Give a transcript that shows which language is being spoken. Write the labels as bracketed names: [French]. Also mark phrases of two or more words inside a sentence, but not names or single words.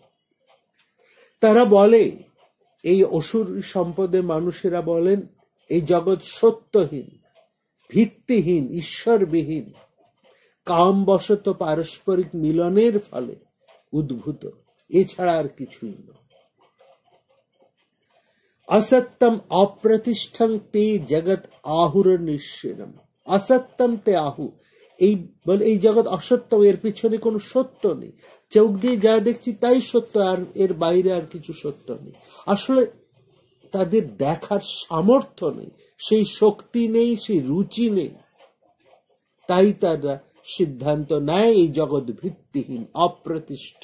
[Bangla] তারা বলে, এই অসুর সম্পদে মানুষেরা বলেন এই জগৎ সত্যহীন, ভিত্তিহীন, ঈশ্বরবিহীন, কামবশত পারস্পরিক মিলনের ফলে উদ্ভূত, এছাড়া আর কিছুই নয়। [Sanskrit] असत्यम अप्रतिष्ठं ते जगत आहुर निश्चिनम। असत्यम ते आहু, [Bangla] এই জগৎ অসত্য, এর পিছনে কোনো সত্য নেই। চোখ দিয়ে যা দেখছি তাই সত্য, আর এর বাইরে আর কিছু সত্য নেই। আসলে তাদের দেখার সামর্থ্য নেই, সেই শক্তি নেই, সেই রুচি নেই। তাই তারা সিদ্ধান্ত নেয় এই জগৎ ভিত্তিহীন, অপ্রতিষ্ঠ।